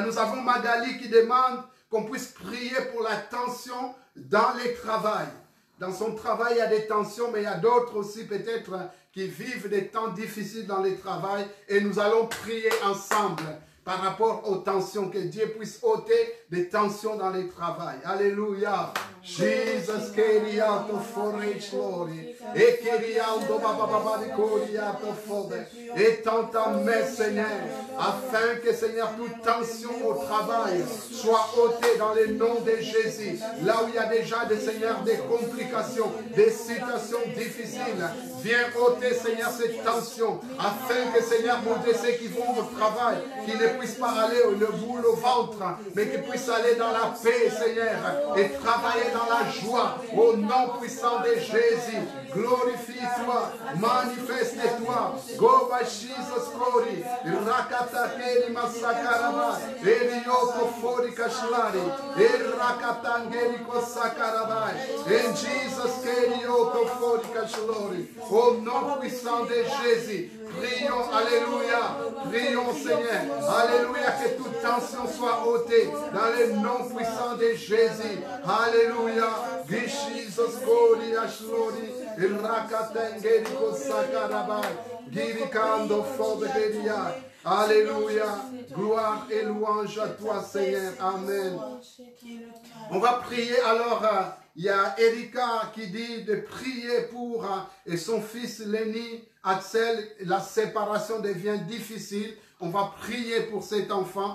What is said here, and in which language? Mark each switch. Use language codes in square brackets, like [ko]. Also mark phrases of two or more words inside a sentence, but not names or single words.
[fr] Nous avons Magali qui demande qu'on puisse prier pour la tension dans les travails. Dans son travail, il y a des tensions, mais il y a d'autres aussi peut-être qui vivent des temps difficiles dans le travail. Et nous allons prier ensemble par rapport aux tensions, que Dieu puisse ôter des tensions dans le travail. Alléluia. Jesus, keriato forage glory. Et keriando bababa de koriato fode. Étends ta main, Seigneur, afin que, Seigneur, toute tension au travail soit ôtée dans le nom de Jésus. Là où il y a déjà des, Seigneur, des complications, des situations difficiles, viens ôter, Seigneur, cette tension, afin que, Seigneur, mon Dieu, ceux qui vont au travail, qui ne puissent pas aller le boule au ventre, mais qui puissent aller dans la paix, Seigneur, et travailler dans la joie, au nom puissant de Jésus. Glorifie-toi, manifeste-toi. Go by Jesus glory. Rakata keri masakaraba. Erioko fori kashlari. Erakatangeri kosakaraba. In Jesus kerioko fori kashlori. Au nom puissant de Jésus. Prions, alléluia. Prions, Seigneur. Alléluia, que toute tension soit ôtée dans le nom puissant de Jésus. Alléluia. Jesus glory ashlori. Irakatengeri kosakaraba. Girikando foberia. Alléluia. Gloire et louange à toi, Seigneur. Amen. On va prier alors. Il y a Erika qui dit de prier pour et son fils Lenny, Axel. La séparation devient difficile. On va prier pour cet enfant.